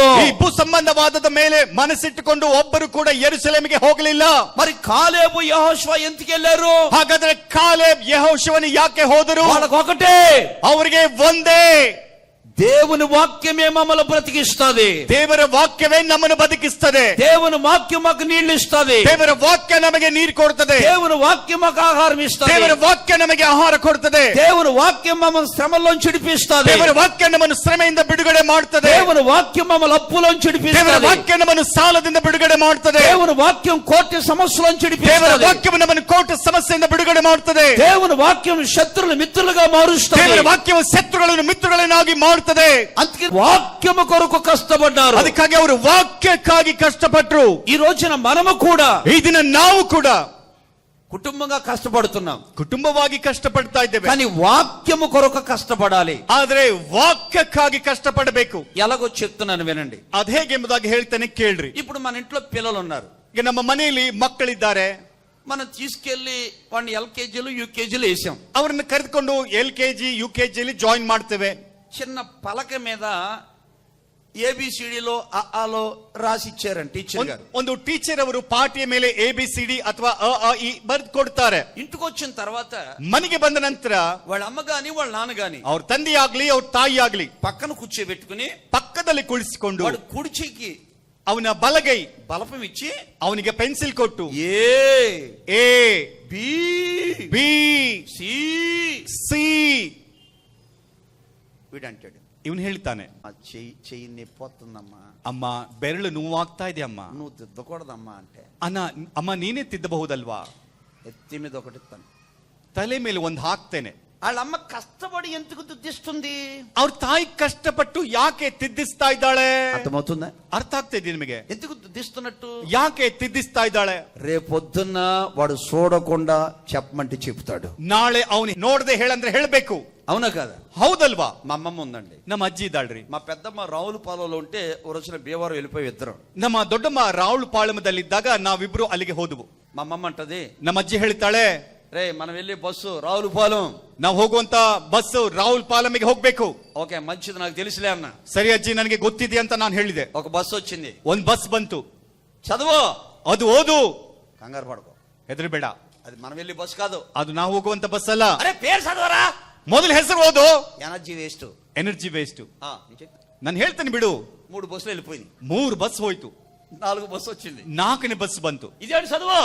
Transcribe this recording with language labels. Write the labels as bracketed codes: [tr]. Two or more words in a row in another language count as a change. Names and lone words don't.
[kn] ಈ ಭೂ ಸಂಬಂಧವಾದದ ಮೇಲೆ ಮನಸ್ಸಿಟ್ಟುಕೊಂಡು ಒಬ್ಬರು ಕೂಡ ಯೆರೂಸಲೇಮಿಗೆ ಹೋಗಲಿಲ್ಲ. [te] మరి కాలేబు యెహోషువ ఎందుకు వెళ్ళారు? [kn] ಹಾಗಾದ್ರೆ ಕಾಲೇಬ್ ಯೆಹೋಶುವನು ಯಾಕೆ ಹೋದರು? [te] వాళ్ళకి ఒకటే, [kn] ಅವರಿಗೆ ಒಂದೇ, [te] దేవుని వాక్యమే మమ్మల్ని బ్రతికిస్తుంది, [kn] ದೇವರ ವಾಕ್ಯವೇ ನಮ್ಮನ್ನು ಬದುಕಿಸ್ತದೆ, [te] దేవుని వాక్యం మాకు నీళ్లు ఇస్తుంది, [kn] ದೇವರ ವಾಕ್ಯ ನಮಗೆ ನೀರು ಕೊಡ್ತದೆ, [te] దేవుని వాక్యం మాకు ఆహారం ఇస్తుంది, [kn] ದೇವರ ವಾಕ್ಯ ನಮಗೆ ಆಹಾರ ಕೊಡ್ತದೆ, [te] దేవుని వాక్యం మమ్మల్ని శ్రమలోంచి విడిపిస్తుంది, [kn] ದೇವರ ವಾಕ್ಯ ನಮ್ಮನ್ನು ಶ್ರಮೆಯಿಂದ ಬಿಡುಗಡೆ ಮಾಡ್ತದೆ, [te] దేవుని వాక్యం మమ్మల్ని అప్పులోంచి [kn] ದೇವರ [te] విడిపిస్తుంది, [kn] ವಾಕ್ಯ ನಮ್ಮನ್ನು ಸಾಲದಿಂದ ಬಿಡುಗಡೆ ಮಾಡ್ತದೆ, [te] దేవుని వాక్యం కోర్టు సమస్యలోంచి [kn] ದೇವರ [te] విడిపిస్తుంది, [kn] ವಾಕ್ಯವು ನಮ್ಮನ್ನು ಕೋಟ ಸಮಸ್ಯೆಯಿಂದ ಬಿಡುಗಡೆ ಮಾಡ್ತದೆ, [te] దేవుని వాక్యం శత్రులు మిత్రులుగా మారుస్తుంది, [kn] ದೇವರ ವಾಕ್ಯವು ಶತ್ರುಗಳನ್ನು ಮಿತ್ರಗಳನ್ನಾಗಿ ಮಾಡ್ತದೆ. [te] అందుకే వాక్యము కొరకు కష్టపడ్డారు. [kn] ಅದಕ್ಕಾಗಿ ಅವರು ವಾಕ್ಯಕ್ಕಾಗಿ ಕಷ್ಟಪಟ್ಟರು. [te] ఈ రోజున మనము కూడా [kn] ಈ ದಿನ ನಾವು ಕೂಡ [te] కుటుంబంగా కష్టపడుతున్నాం, [kn] ಕುಟುಂಬವಾಗಿ ಕಷ್ಟಪಡ್ತಾ ಇದ್ದೇವೆ. [te] కానీ వాక్యము కొరకు కష్టపడాలి. [kn] ಆದ್ರೆ ವಾಕ್ಯಕ್ಕಾಗಿ ಕಷ್ಟಪಡಬೇಕು. [te] ఎలాగో చెప్తున్నాను వినండి. [kn] ಅದ್ ಹೇಗೆಂಬುದಾಗಿ ಹೇಳ್ತೇನೆ ಕೇಳ್ರಿ. [te] ఇప్పుడు మన ఇంట్లో పిల్లలు ఉన్నారు, [kn] ಈಗ ನಮ್ಮ ಮನೆಯಲ್ಲಿ ಮಕ್ಕಳಿದ್ದಾರೆ. [te] మనం తీసుకెళ్లి వాడిని ఎల్కేజీలు యూకేజీలు వేసాం, [kn] ಅವರನ್ನು ಕರೆದುಕೊಂಡು LKG UKG ಜಾಯಿನ್ ಮಾಡ್ತೇವೆ. [te] చిన్న పలక మీద ABCDలో అఆలో రాసి ఇచ్చారండి టీచర్ గారు. [kn] ಒಂದು ಟೀಚರ್ ಅವರು ಪಾಟಿಯ ಮೇಲೆ ABCD ಅಥವಾ ಅ ಆ ಇ ಬರೆದು ಕೊಡ್ತಾರೆ. [te] ఇంటికి వచ్చిన తర్వాత [kn] ಮನೆಗೆ ಬಂದ ನಂತರ [te] వాళ్ళ అమ్మ గాని వాళ్ళ నాన్న గాని [kn] ಅವ್ರ ತಂದೆ ಆಗ್ಲಿ ಅವ್ರ ತಾಯಿ ಆಗ್ಲಿ [te] పక్కన కూర్చోబెట్టుకుని [kn] ಪಕ್ಕದಲ್ಲಿ ಕುಳಿಸಿಕೊಂಡು [te] వాడు కుడి చెయ్యికి [kn] ಅವನ ಬಲಗೈ [te] బలపం ఇచ్చి [kn] ಅವನಿಗೆ ಪೆನ್ಸಿಲ್ ಕೊಟ್ಟು [te] ఏ [kn] A [te] బి [kn] B [te] సి అంటాడు. [kn] ಇವನು ಹೇಳ್ತಾನೆ, [te] ఆ చెయ్యి నొప్పొస్తుందమ్మా, [kn] ಅಮ್ಮ ಬೆರಳು ನೋವಾಗ್ತಾ ಇದೆ ಅಮ್ಮ. [te] నువ్వు దిద్దకూడదమ్మా అంటే, [kn] ಅಮ್ಮ ನೀನೇ ತಿದ್ದಬಹುದಲ್ವಾ? [te] ఎత్తి మీద ఒకటి ఇస్తాను. [kn] ತಲೆ ಮೇಲೆ ಒಂದು ಹಾಕ್ತೇನೆ. [te] వాళ్ళమ్మ కష్టపడి ఎందుకు దిద్దిస్తుంది? [kn] ಅವ್ರ ತಾಯಿ ಕಷ್ಟಪಟ್ಟು ಯಾಕೆ ತಿದ್ದಿಸ್ತಾ ಇದ್ದಾಳೆ? [te] అర్థమవుతుందా? [kn] ಅರ್ಥ ಆಗ್ತಾ ಇದೆ ನಿಮಗೆ? [te] ఎందుకు దిద్దిస్తున్నట్టు? [kn] ಯಾಕೆ ತಿದ್ದಿಸ್ತಾ ಇದ್ದಾಳೆ? [te] రేపొద్దున్న వాడు చూడకుండా చెప్పమంటే చెప్తాడు. [kn] ನಾಳೆ ಅವನು ನೋಡದೆ ಹೇಳಂದ್ರೆ ಹೇಳ್ಬೇಕು. [te] అవునా కదా? [kn] ಹೌದಲ್ವಾ? [te] మా అమ్మమ్మ ఉందండి, [kn] ನಮ್ಮ ಅಜ್ಜಿ ಇದ್ದಾಳ್ರಿ. [te] మా పెద్దమ్మ రావులపాలెంలో ఉంటే ఓ రోజున భీమవరం వెళ్ళిపోయి ఇద్దరం. [kn] ನಮ್ಮ ದೊಡ್ಡಮ್ಮ ರಾವುಲಪಾಳ್ಯದಲ್ಲಿದ್ದಾಗ ನಾವಿಬ್ರು ಅಲ್ಲಿಗೆ ಹೋದವು. [te] మా అమ్మమ్మ అంటది, [kn] ನಮ್ಮ ಅಜ್ಜಿ ಹೇಳ್ತಾಳೆ, [te] రే మనం వెళ్ళే బస్సు రావులపాలెం, [kn] ನಾವು ಹೋಗುವಂತ ಬಸ್ ರಾವುಲಪಾಲెంಗೆ ಹೋಗ್ಬೇಕು. [te] ఓకే మంచిది, నాకు తెలుసులే అన్న. [kn] ಸರಿ ಅಜ್ಜಿ, ನನಗೆ ಗೊತ್ತಿದೆ ಅಂತ ನಾನು ಹೇಳಿದೆ. [te] ఒక బస్సు వచ్చింది, [kn] ಒಂದ್ ಬಸ್ ಬಂತು. [te] చదువు, [kn] ಅದು ಓದು, [te] కంగారు పడుకో, [kn] ಹೆದರಬೇಡ, [te] అది మనం వెళ్ళే బస్సు కాదు, [kn] ಅದು ನಾವು ಹೋಗುವಂತ ಬಸ್ ಅಲ್ಲ. [te] అరే పేరు చదవరా, [kn] ಮೊದಲು ಹೆಸರು ಓದು. [en] energy waste, energy waste. [kn] ನಾನು ಹೇಳ್ತೇನೆ ಬಿಡು. [te] 3 బస్సులు వెళ్ళిపోయింది, [kn] 3 ಬಸ್ ಹೋಯ್ತು, [te] 4 బస్సు వచ్చింది, [kn] 4ನೇ ಬಸ್ ಬಂತು. [te] ఇదేంటి చదువు,